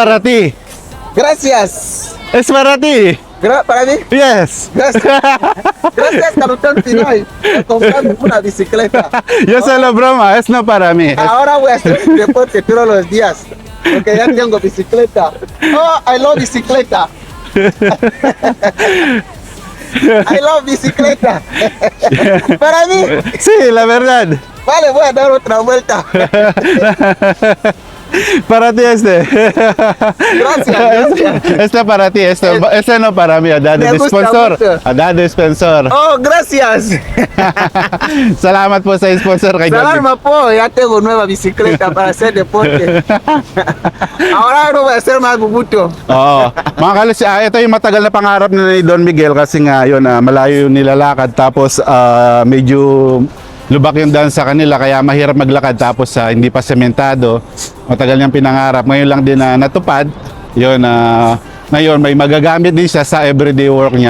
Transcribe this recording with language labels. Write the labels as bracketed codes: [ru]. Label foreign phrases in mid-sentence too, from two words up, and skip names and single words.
[es] para ti. Gracias. Es para ti. Para mí. [en] Yes. [es] Gracias. Gracias, Carlton Pinoy, por comprarme una bicicleta. Yo sé la broma, es no para mí. Ahora voy a hacer deporte todos los días. Porque ya tengo bicicleta. [en] Oh, I love bicicleta. I love bicicleta. [es] Para mí. Sí, la verdad. Vale, voy a dar otra vuelta. Para ti este. Gracias. Este para ti, este no para mí. Ada Me gusta sponsor. mucho. Ada sponsor. Oh, gracias. [tl] Salamat po sa sponsor kay John. Salamat po, [es] ya tengo nueva bicicleta para hacer deporte. Ahora no voy a hacer más bubuto. [tl] Oo. Mga kalos, ito yung matagal na pangarap ni Don Miguel kasi nga yun, malayo yung nilalakad tapos medyo lubak yung daan sa kanila kaya mahirap maglakad tapos hindi pa sementado. Matagal niyang pinangarap. Ngayon lang din natupad. Yun, ngayon may magagamit din siya sa [en] everyday work [tl] niya.